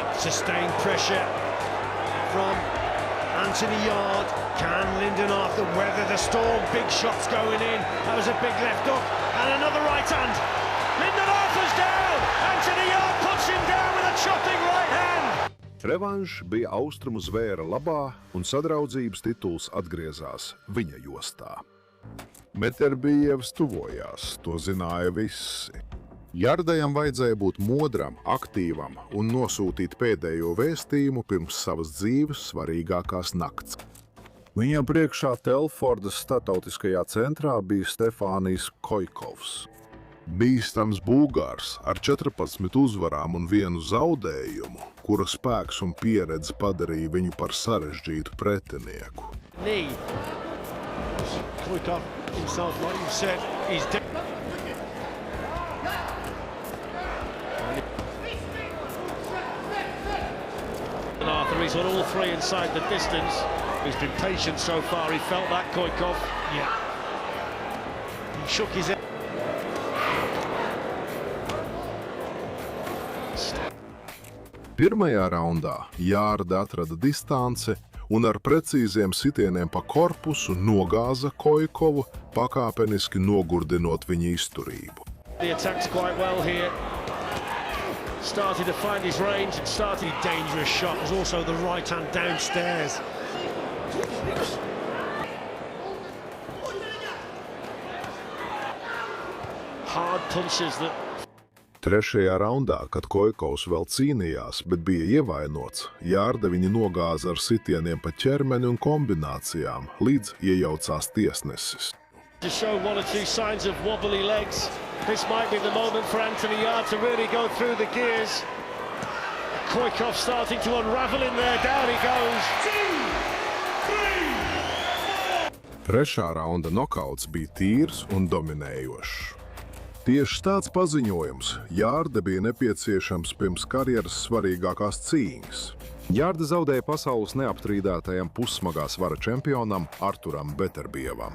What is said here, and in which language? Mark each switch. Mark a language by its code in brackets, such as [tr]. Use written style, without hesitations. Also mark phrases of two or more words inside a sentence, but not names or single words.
[en] Sustained pressure from Anthony Yard. Can Lyndon Arthur weather the storm? Big shots going in. That was a big left hook and another right hand. Lyndon Arthur's down. Anthony Yard puts him down with a chopping right hand. [lv] Revanš bija austrumu zvēra labā, un sadraudzības tituls atgriezās viņa jostā. Meterbijevs tuvojās, to zināja visi. Jardajam vajadzēja būt modram, aktīvam un nosūtīt pēdējo vēstījumu pirms savas dzīves svarīgākās nakts. Viņam priekšā Telfordas starptautiskajā centrā bija Stefānijs Koikovs. Bīstams bulgārs ar 14 uzvarām un 1 zaudējumu, kura spēks un pieredze padarīja viņu par sarežģītu pretinieku. [en] Knee. Koikov himself, like you said, he's dead. Arthur, he's on all 3 inside the distance. He's been patient so far. He felt that, Koikov. Yeah. He shook his head. [lv] Pirmajā raundā Jārda atrada distanci un ar precīziem sitieniem pa korpusu nogāza Koikovu, pakāpeniski nogurdinot viņa izturību. [en] He attacks quite well here. Started to find his range and started a dangerous shot. There's also the right hand downstairs. Hard punches that. [lv] Trešajā raundā, kad Koikovs vēl cīnījās, bet bija ievainots, Jārda viņu nogāza ar sitieniem pa ķermeni un kombinācijām, līdz iejaucās tiesnesis. [en] To show one or two signs of wobbly legs. This might be the moment for Anthony Yard to really go through the gears. Koikov starting to unravel in there. Down he goes. 2, 3, 4. [lv] Trešā raunda nokauts bija tīrs un dominējošs. Tieši tāds paziņojums Jārde bija nepieciešams pirms karjeras svarīgākās cīņas. Jārde zaudēja pasaules neapstrīdētajam pussmagā svara čempionam Arturam Beterbievam.